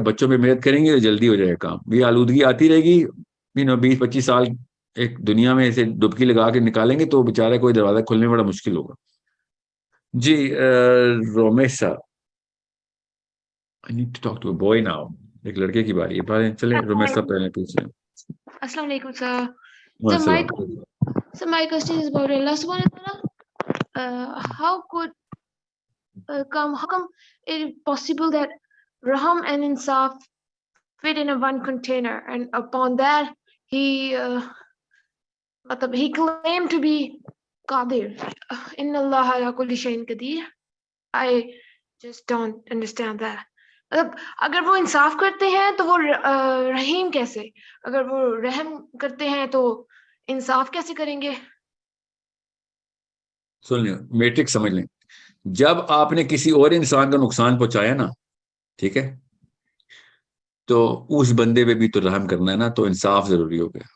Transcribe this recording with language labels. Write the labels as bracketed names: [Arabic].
[Hindi] बच्चों पे मेहनत करेंगे तो जल्दी हो जाएगा काम। ये आलूदगी आती रहेगी, 20-25 साल एक दुनिया में ऐसे डुबकी लगा के निकालेंगे तो बेचारा कोई दरवाजा खोलने में बड़ा मुश्किल होगा। जी रोमेशा, [English] I need to talk to a boy now, [Hindi] एक लड़के की बारी है, चले रोमेशा पहले पूछे। अस्सलाम वालेकुम sir. [English] So my question is about Allah subhanahu wa ta'ala. How come it is possible that Raham and Insaf fit in a one container, and upon that he claimed to be Qadir. [Arabic] Inna Allah ala kulli shay'in qadir. [English] I just don't understand that. [Hindi] मतलब अगर वो इंसाफ करते हैं तो वो रहीम कैसे, अगर वो रहम करते हैं तो इंसाफ कैसे करेंगे? सुन लियो, मैट्रिक्स समझ लें. जब आपने किसी और इंसान का नुकसान पहुंचाया ना, ठीक है, तो उस बंदे पे भी तो रहम करना है ना, तो इंसाफ जरूरी हो गया.